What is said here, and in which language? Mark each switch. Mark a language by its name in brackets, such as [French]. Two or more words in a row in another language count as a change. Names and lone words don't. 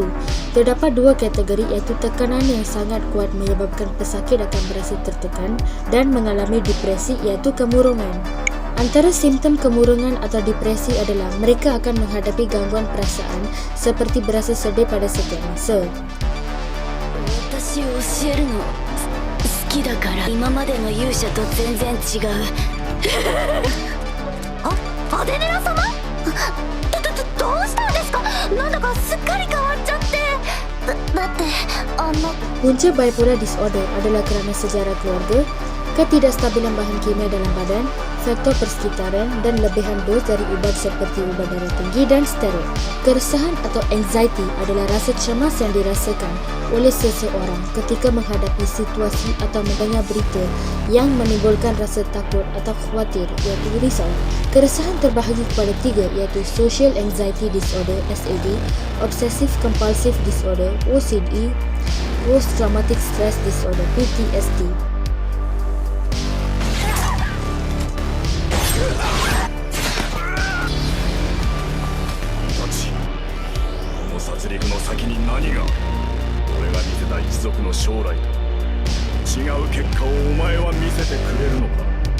[Malay] Terdapat dua kategori, iaitu tekanan yang sangat kuat menyebabkan pesakit akan merasa tertekan dan mengalami depresi, iaitu kemurungan. Antara simptom kemurungan atau depresi adalah mereka akan menghadapi gangguan perasaan seperti berasa sedih pada setiap masa. [Japanese] 好きだから今までの勇者と全然違うアデネラ様どうしたんですかなんだかすっかり変わっちゃってだって [Malay] Punca [English] bipolar disorder [Malay] adalah kerana sejarah keluarga, ketidakstabilan bahan kimia dalam badan, faktor persekitaran dan lebihan dos dari ubat seperti ubat darah tinggi dan steroid. Keresahan atau anxiety adalah rasa cemas yang dirasakan oleh seseorang ketika menghadapi situasi atau mendengar berita yang menimbulkan rasa takut atau khawatir, iaitu risau. Keresahan terbahagi kepada tiga, iaitu [English] social anxiety disorder [Malay] (SAD), [English] obsessive compulsive disorder [Malay] (OCD), [English] post traumatic stress disorder [Malay] (PTSD). [Japanese] 殺戮の先に何が、俺が見せた一族の将来と違う結果をお前は見せてくれるのか。